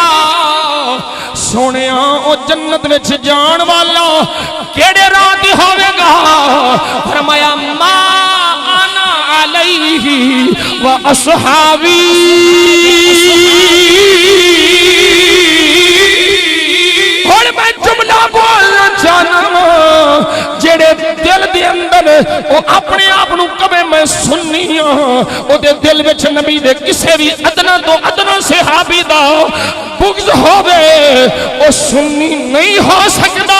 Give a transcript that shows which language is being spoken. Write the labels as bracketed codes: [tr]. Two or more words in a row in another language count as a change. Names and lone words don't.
[pa] سوہنے او جنت وچ جان والا کہڑے راہ دی ہووے گا? [ar] فرمایا ما أنا عليه وأصحابي. [pa] اور میں جملہ بولنا چاہنا جہڑے دل دے اندر وہ اپنے آپ کو کہوے میں سنی ہاں، اودے دل وچ نبی دے کسے بھی ادنیٰ توں ادنیٰ صحابی دا بغض ہووے، وہ سنی نہیں ہو سکتا.